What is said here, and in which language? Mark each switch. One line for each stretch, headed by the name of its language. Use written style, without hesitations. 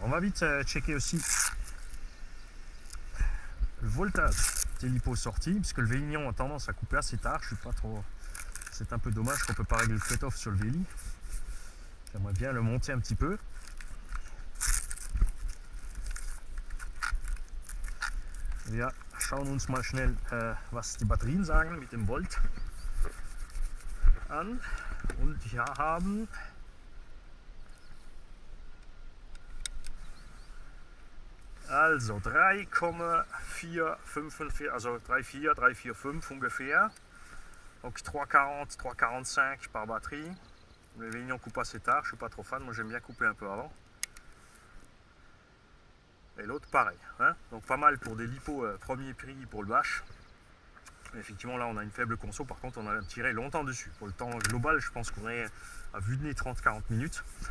French: On va vite checker aussi le voltage des lipos sortis, puisque le Vélignon a tendance à couper assez tard. Je suis pas trop. C'est un peu dommage qu'on peut pas régler le cut-off sur le Véli. J'aimerais bien le monter un petit peu.
German: Wir schauen uns mal schnell, was die Batterien sagen mit dem Volt an. Und hier haben also 3,445, also 3,4, 3,45 ungefähr.
French: Donc 3,40, 3,45 par batterie. Le Vélignon coupe assez tard, je suis pas trop fan, moi j'aime bien couper un peu avant. Et l'autre pareil, hein. Donc pas mal pour des lipos premier prix pour le bâche. Mais effectivement là on a une faible conso, par contre on a tiré longtemps dessus. Pour le temps global je pense qu'on est à vue de nez 30-40 minutes.